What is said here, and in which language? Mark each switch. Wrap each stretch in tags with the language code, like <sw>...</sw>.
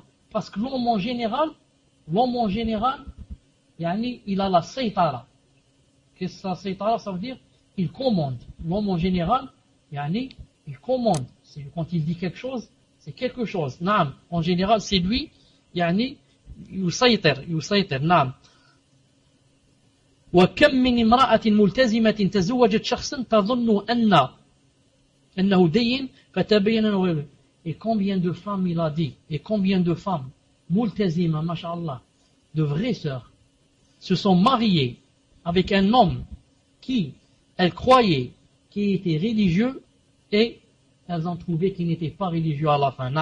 <fr>Parce que l'homme en général, yani, il a la saytara. Qu'est-ce que la saytara, ça veut dire? Il commande. L'homme en général, yani, il commande. C'est quand il dit quelque chose, c'est quelque chose. Naam, en général, c'est lui, yani, يسيطر.</fr> <ar>وكم من امرأة ملتزمة تزوجت شخصا تظن أنه دين فتبين أنه غير.</ar> <fr>Et combien de femmes il a dit, et combien de femmes multazima, mashallah, de vraies sœurs, se sont mariées avec un homme qui, elles croyaient qu'il était religieux, et elles ont trouvé qu'il n'était pas religieux à la fin.</fr>